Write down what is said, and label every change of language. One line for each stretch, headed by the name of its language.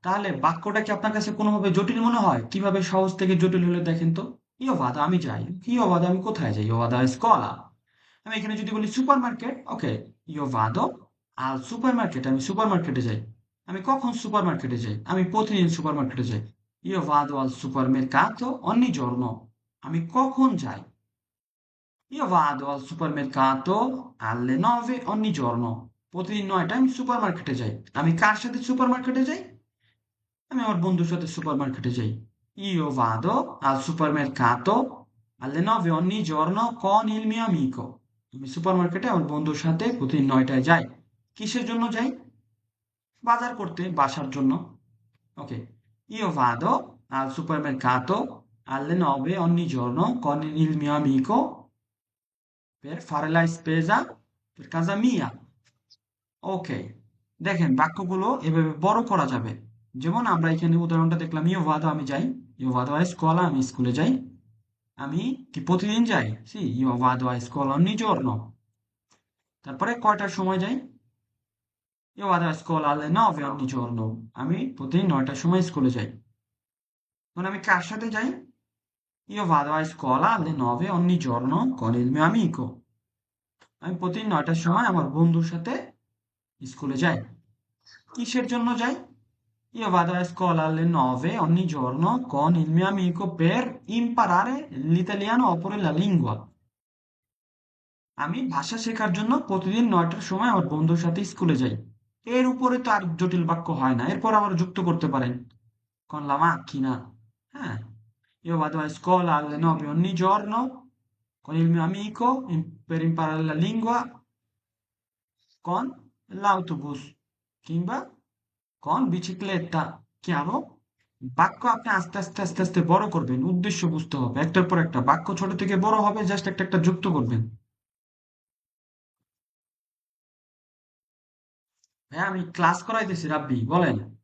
Bangla: তাহলে বাক্যটা কি আপনার কাছে কোনোভাবে জটিল মনে হয়? কিভাবে সহজ থেকে জটিল হলে দেখেন তো।
Italian: Io vado,
Bangla: আমি যাই। Io vado, আমি কোথায় যাই?
Italian: Io vado a scuola।
Bangla: আমি এখানে যদি বলি সুপার মার্কেট, ওকে,
Italian: io vado al supermarket,
Bangla: আমি সুপার মার্কেটে যাই। আমি কখন সুপার মার্কেটে যাই? আমি প্রতিদিন সুপার মার্কেটে যাই।
Italian: io vado al supermercato ogni giorno,
Bangla: আমি কখন যাই?
Italian: io vado al supermercato alle 9 ogni giorno,
Bangla: প্রতিদিন 9টায় আমি সুপার মার্কেটে যাই। আমি কার সাথে সুপার মার্কেটে যাই? আমি আমার বন্ধুর সাথে সুপার মার্কেটে যাই।
Italian: io vado al supermercato alle 9 ogni giorno con il mio amico,
Bangla: আমি সুপার মার্কেটে আমার বন্ধুর সাথে প্রতিদিন 9টায় যাই। কিসের জন্য যাই? বাজার করতে, বাসার জন্য,
Italian: ওকে। io vado al supermercato alle 9 ogni giorno con il mio amico per fare la spesa per casa mia, ওকে।
Bangla: দেখেন বাক্যগুলো এভাবে বড় করা যাবে। যেমন আমরা এখানে উদাহরণটা দেখলাম,
Italian: io vado,
Bangla: আমি যাই।
Italian: io vado a scuola,
Bangla: আমি স্কুলে যাই। আমি কি প্রতিদিন যাই?
Italian: সি, io vado a scuola ogni giorno।
Bangla: তারপরে কয়টার সময় যাই?
Italian: io vado a scuola alle 9 ogni giorno,
Bangla: আমি প্রতিদিন 9টার সময় স্কুলে যাই। এখন আমি কার সাথে যাই?
Italian: io vado a scuola alle 9 ogni giorno con il mio amico,
Bangla: আমি প্রতিদিন 9টার সময় আমার বন্ধুর সাথে স্কুলে যাই। কিসের জন্য যাই?
Italian: io vado a scuola alle 9 ogni giorno con il mio amico per imparare l'italiano oppure la lingua,
Bangla: আমি ভাষা শেখার জন্য প্রতিদিন 9টার সময় আমার বন্ধুর সাথে স্কুলে যাই। এর উপরে তো আর জটিল বাক্য হয় না, এরপর আবার যুক্ত করতে পারেন
Italian: con la macchina,
Bangla: হ্যাঁ।
Italian: io vado a scuola alle 9 ogni giorno con il mio amico per imparare la lingua con l'autobus, কিংবা con bicicletta। chiaro?
Bangla: বাক্য আপনি আস্তে আস্তে আস্তে আস্তে বড় করবেন, উদ্দেশ্য বুঝতে হবে। একটার পর একটা বাক্য ছোট থেকে বড় হবে, জাস্ট একটা একটা যুক্ত করবেন। হ্যাঁ, আমি ক্লাস করাইতেছি রাব্বি, বলেন।